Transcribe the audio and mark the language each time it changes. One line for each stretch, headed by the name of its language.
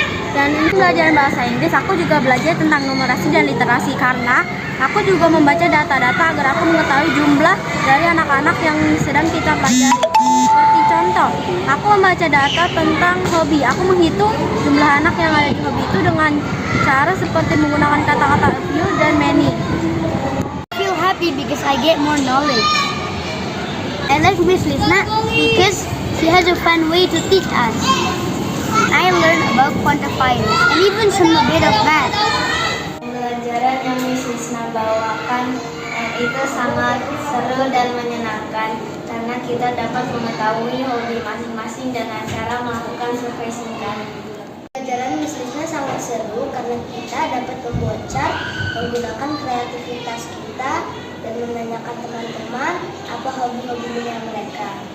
Indonesian: Dan untuk pelajaran bahasa Inggris, aku juga belajar tentang numerasi dan literasi karena aku juga membaca data-data agar aku mengetahui jumlah dari anak-anak yang sedang kita pelajari. Seperti contoh, aku membaca data tentang hobi. Aku menghitung jumlah anak yang ada di hobi itu dengan cara seperti menggunakan kata-kata a few dan many.
English: I feel happy because I get more knowledge. I like Miss Lisna because she has a fun way to teach us. I learn about quantifiers and even some a bit of math.
Indonesian: Pembelajaran yang Miss Lisna bawakan itu sangat seru dan menyenangkan karena kita dapat mengetahui hobi masing-masing dan cara melakukan survei singkat. Pelajaran Miss Lisna sangat seru karena kita dapat membuat chart, menggunakan kreativitas kita, dan menanyakan teman-teman apa hobi-hobinya mereka.